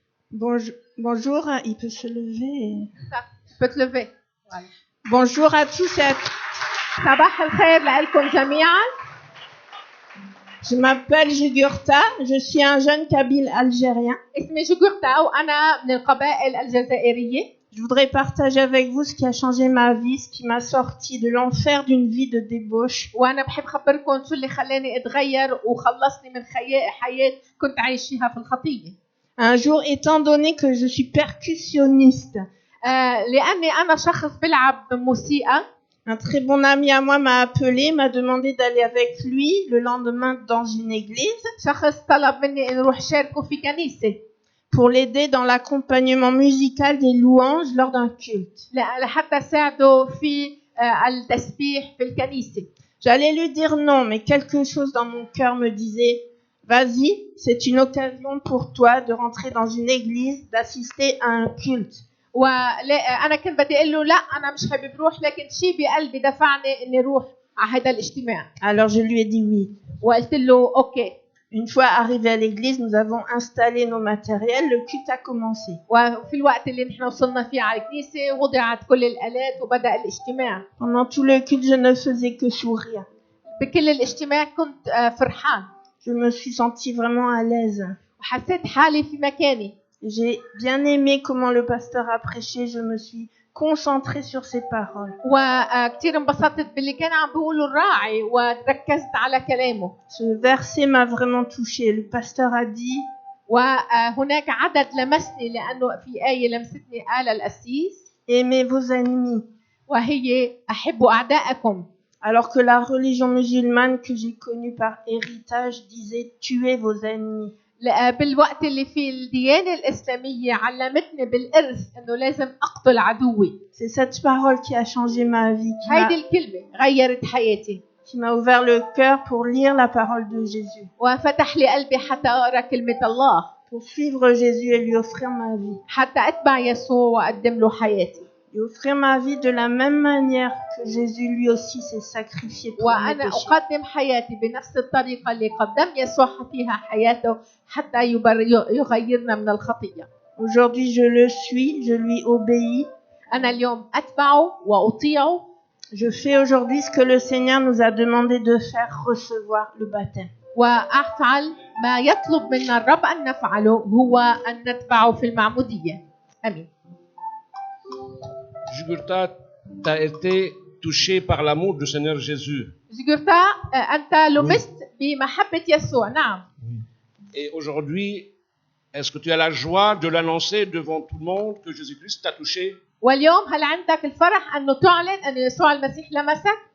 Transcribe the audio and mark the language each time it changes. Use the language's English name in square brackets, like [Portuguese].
[French] Bonjour, il peut se lever. Tu peux te lever. Bonjour à tous et à toutes. [Arabic] صباح الخير لكم جميعا. [French] Je m'appelle Jugurta, je suis un jeune Kabyle algérien. [Arabic] اسمي جوجورتا وأنا من القبائل الجزائرية. [French] Je voudrais partager avec vous ce qui a changé ma vie, ce qui m'a sorti de l'enfer d'une vie de débauche. [Arabic] وأنا بحب خبركم شو اللي خلاني أتغير وخلصني من حياة كنت عايش فيها في الخطية. [French] Un jour, étant donné que je suis percussionniste, [Arabic] لأني أنا شخص بلعب موسيقى. [French] Un très bon ami à moi m'a appelé, m'a demandé d'aller avec lui le lendemain dans une église [Arabic] شخص طلب مني إن أروح شاركه في كنيسة [French] pour l'aider dans l'accompagnement musical des louanges lors d'un culte. [Arabic] لحتى ساعده في التسبيح في الكنيسة. [French] J'allais lui dire non, mais quelque chose dans mon cœur me disait vas-y, c'est une occasion pour toi de rentrer dans une église, d'assister à un culte. [Arabic] وأنا كنت بدي أقول له لا أنا مش حابب أروح، لكن شيء بقلبي دفعني إني أروح على هذا الاجتماع. [French] Alors je lui ai dit oui. [Arabic] وقلت له أوكي. [French] Une fois arrivés à l'église, nous avons installé nos matériels, le culte a commencé. [Arabic] وفي الوقت اللي نحن وصلنا فيه على الكنيسة وضعت كل الآلات وبدأ الاجتماع. [French] Pendant tout le culte, je ne faisais que sourire. [Arabic] بكل الاجتماع كنت فرحان. [French] Je me suis sentie vraiment à l'aise. [Arabic] وحسيت حالي في مكاني. [French] J'ai bien aimé comment le pasteur a prêché, je me suis concentrée sur ses paroles. [Arabic] وكثير انبسطت باللي كان عم بيقوله الراعي وركزت على كلامه. [French] Ce verset m'a vraiment touchée. Le pasteur a dit [Arabic] وهناك عدد لمسني لأنه في آية لمستني قال القسيس [French] aimez vos ennemis. [Arabic] وهي أحبوا أعداءكم. [French] Alors que la religion musulmane que j'ai connue par héritage disait tuez vos ennemis. [Arabic] بالوقت اللي في الديانة الإسلامية علمتني بالإرث إنه لازم أقتل عدوي. [French] C'est cette parole qui a changé ma vie, [Arabic] هيدي الكلمة غيرت حياتي. [French] qui m'a ouvert le cœur pour lire la parole de Jésus. [Arabic] وفتح لي قلبي حتى أقرأ كلمة الله. [French] Pour suivre Jésus et lui offrir ma vie. [Arabic] حتى أتبع يسوع وأقدم له حياتي. [French] Et offrir ma vie de la même manière que Jésus lui aussi s'est sacrifié pour mes [Arabic] وأنا [French] péchés. [Arabic] أقدم حياتي بنفس الطريقة اللي قدم يسوع فيها حياته حتى يغيرنا من الخطية. [French] Aujourd'hui, je le suis, je lui obéis. [Arabic] أنا اليوم أتبعه وأطيعه. [French] Je fais aujourd'hui ce que le Seigneur nous a demandé de faire, recevoir le baptême. [Arabic] وأفعل ما يطلب منا الرب أن نفعله هو أن نتبعه في المعمودية. آمين. [French] Jugurta, tu as été touché par l'amour du Seigneur Jésus. [Arabic] جوجورتا أنت لمست بمحبة يسوع. نعم. [French] Et aujourd'hui, est-ce que tu as la joie de l'annoncer devant tout le monde que Jésus-Christ t'a touché? [Arabic] واليوم هل عندك الفرح أنه تعلن أن يسوع المسيح لمسك؟